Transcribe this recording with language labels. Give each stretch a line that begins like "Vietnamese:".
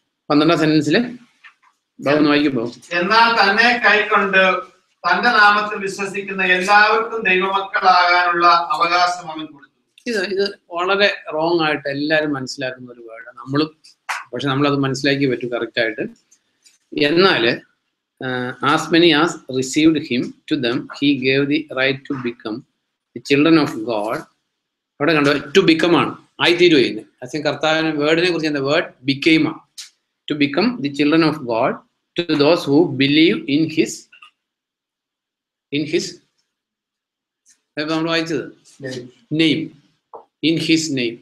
Malayalam: 12ാം സെന്റൻസില് വായിക്കുമ്പോൾ, എന്നാൽ തന്നെ കൈക്കൊണ്ട് തന്റെ നാമത്തിൽ വിശ്വസിക്കുന്ന എല്ലാവർക്കും ദൈവമക്കളാകാനുള്ള അവകാശം അവൻ കൊടുത്തു. ഇത് വളരെ റോങ് ആയിട്ട് എല്ലാവരും മനസ്സിലാക്കുന്ന ഒരു വേർഡ്. നമ്മളും പക്ഷെ നമ്മളത് മനസ്സിലാക്കി പറ്റും കറക്റ്റ് ആയിട്ട്.
English: എന്നാല് as many as received him, to them he gave the right to become the children of God.
Malayalam: അവിടെ കണ്ടോ,
English: to become
Malayalam: ആണ്, ആയിത്തീരുക ചെയ്യുന്നത്. അച്ഛൻ കർത്താവിന് വേർഡിനെ കുറിച്ച് എന്താ? വേർഡ് ബിക്കെയിം ആണ്.
English: to become the children of God to those who believe in his
Malayalam: നമ്മൾ വായിച്ചത്
English: Name, in his name.